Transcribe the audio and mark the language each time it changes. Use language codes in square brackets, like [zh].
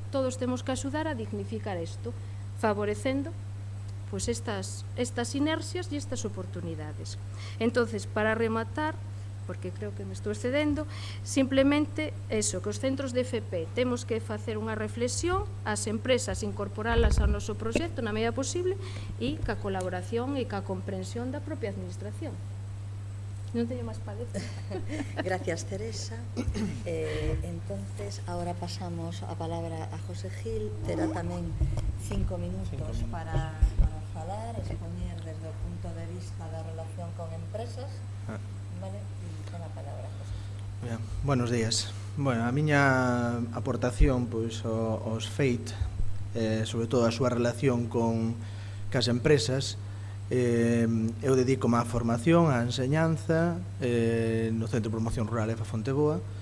[gl] Todos temos que axudar a dignificar isto, favorecendo pois estas sinerxias e estas oportunidades. Entonces, para rematar, porque creo que me estou excedendo, simplemente eso, que os centros de FP temos que facer unha reflexión, as empresas incorporalas ao noso proxecto na medida posible e ca colaboración e ca comprensión da propia administración. Non teño máis para decir. [es] Gracias, Teresa. Entonces, ahora pasamos a palabra a José Gil. [gl] Terá tamén 5 minutos para falar, expoñer desde o punto de vista da relación con empresas. Vale, ten a palabra, José. [es] Bien, buenos días. [gl] Bueno, a miña aportación pois aos FEIT, sobre todo a súa relación cas empresas, eu dedícome á formación, á enseñanza no Centro de Promoción Rural EFA Fonteboa.